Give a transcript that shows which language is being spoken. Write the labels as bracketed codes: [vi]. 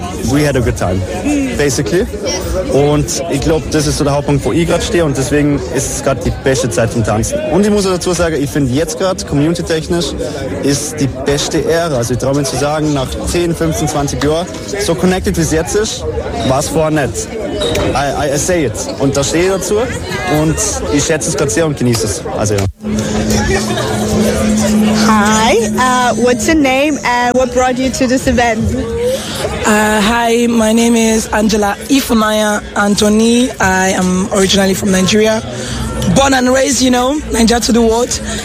[en] We had a good time, basically. [de] Und ich glaube, das ist so der Hauptpunkt, wo ich gerade stehe. Und deswegen ist es gerade die beste Zeit zum Tanzen. Und ich muss dazu sagen, ich finde jetzt gerade, community-technisch, ist die beste Ära. Also ich traue mir zu sagen, nach 10, 15, 20 Jahren, so connected wie es jetzt ist, war es vorher nicht. [en] I say it. [de] Und da stehe ich dazu. Und ich schätze es gerade sehr und genieße es. Also ja. [en] Hi, what's your name and what brought you to this event? Hi, my name is Angela Ifemaya Anthony. I am originally from Nigeria, born and raised, you know, Niger to the world.